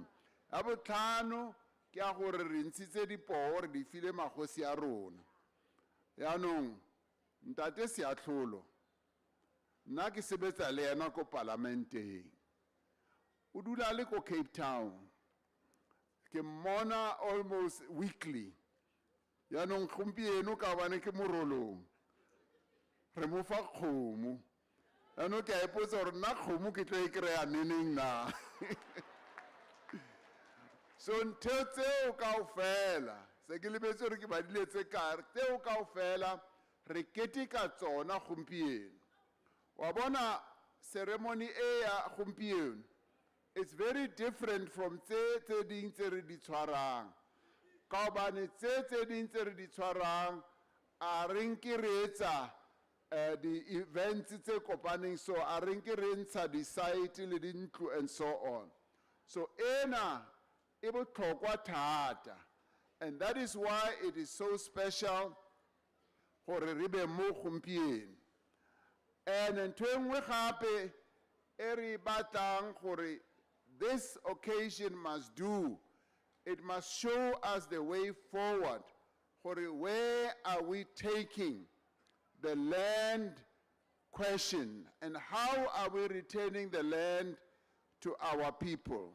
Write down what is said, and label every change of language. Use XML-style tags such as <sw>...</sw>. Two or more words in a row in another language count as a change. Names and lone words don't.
<tn>Ya botlhano ke a gore re ntshitse dipoo re di file magosi a rona. Yanong ntate Seatlholo nna ke sebetsa le yena ko parlamenteng. O dula le ko Cape Town. Ke mmona</tn> <en>almost weekly.</en> <tn>Yanong gompieno ka bane ke morolong. Re mo fa kgomo. Yanong ke a ipotsa gore nna kgomo ke tlo e kry-a neneng na. So ntho tseo kaofela se ke lebetse gore ke badile tse kare tseo kaofela re keteka tsona gompieno. Wa bona ceremony e ya gompieno,</tn> <en>it's very different from</en> <tn>tse ding tse re di tshwarang. Ka bane tse ding tse re di tshwarang a re nke re etsa di events tse kopaneng, so a re nke re ntsha di site le dintlo</tn> <en>and so on.</en> <tn>So ena e botlhokwa thata,</tn> <en>and that is why it is so special</en> <tn>gore re be mo gompieno.</tn> <en>And</en> <st>ntho engwe gape e re batlang gore</st> <en>this occasion must do, it must show us the way forward. Where are we taking the land question and how are we returning the land to our people?</en>